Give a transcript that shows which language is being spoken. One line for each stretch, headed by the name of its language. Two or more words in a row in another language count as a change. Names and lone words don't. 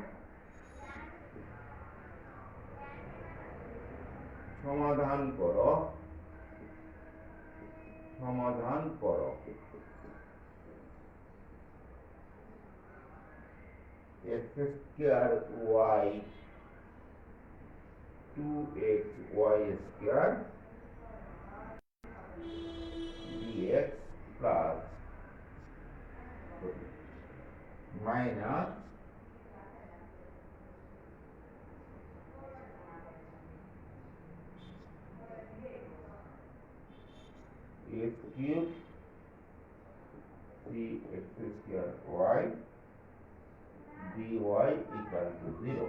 Bangla: সমাধান করো
English: x square y 2x y square dx plus minus x cube 3x square y dy equal to 0।